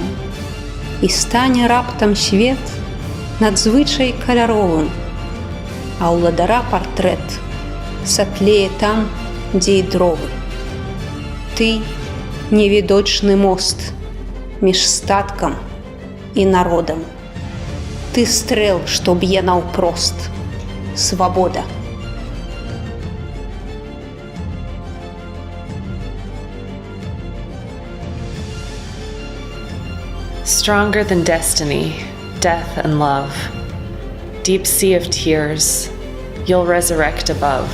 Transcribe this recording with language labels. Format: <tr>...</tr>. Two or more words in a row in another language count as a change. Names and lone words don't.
<be>І стане раптам свет надзвычай каляровым, а ўладара партрэт сатлее там, дзе і дровы. Ты — невідочны мост між статкам і народам. Ты стрэл, што б'е наўпрост. Свабода.</be> <en>Stronger than destiny, death and love, deep sea of tears, you'll resurrect above.</en>